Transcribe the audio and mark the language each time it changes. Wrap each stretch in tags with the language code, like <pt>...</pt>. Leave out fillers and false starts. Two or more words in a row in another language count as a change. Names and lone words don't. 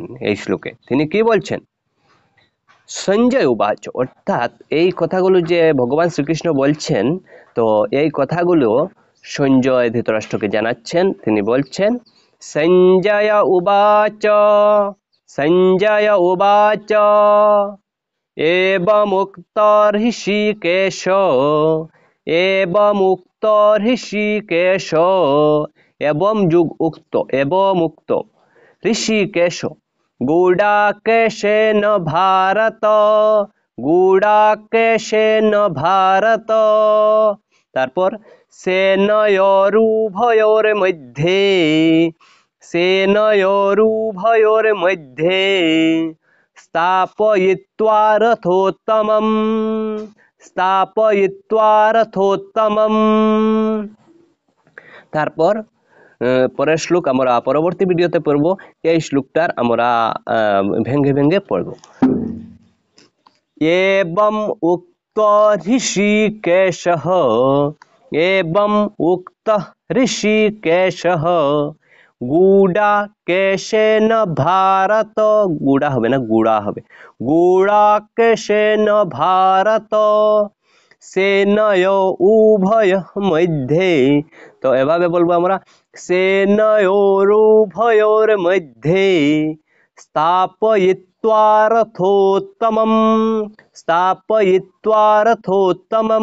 <bn>এই শ্লোকে তিনি কি বলছেন,</bn> <sa>সঞ্জয় উবাচ,</sa> <bn>অর্থাৎ এই কথাগুলো যে ভগবান শ্রীকৃষ্ণ বলছেন, তো এই কথাগুলো সঞ্জয় ধৃতরাষ্ট্রকে জানাচ্ছেন। তিনি বলছেন,</bn> <sa>সঞ্জয় উবাচ, সঞ্জয় উবাচ एवमुक्त ऋषिकेश, एवमुक्त ऋषिकेश, एवं युग उक्त, एवमुक्त ऋषिकेश गूढ़ाकेशेन भारत, गूढ़ाकेशेन भारत। তারপর সেনয়োরুভয়োর মধ্যে, সেনয়োরুভয়োর মধ্যে स्थापयित्वा रथोत्तमम्, स्थापयित्वा रथोत्तमम्।</sa> <bn>তারপর পরের শ্লোক আমরা পরবর্তী ভিডিওতে পড়ব। এই শ্লোকটার আমরা ভেঙ্গে ভেঙ্গে পড়ব।</bn> <sa>एवं उक्त ऋषिकेशः, एवं उक्त ऋषिकेशः गूढ़ाकेशेन भारत,</sa> <bn>गुड़ा হবে না, গুড়া হবে,</bn> <sa>গূঢ়াকেশেন ভারত সেনয় উভয় মধ্যে।</sa> <bn>তো এভাবে বলবো আমরা,</bn> <sa>সেনয়োর উভয়োর মধ্যে স্থাপয়িত্বা রথোত্তমম, স্থাপয়িত্বা রথোত্তমম।</sa>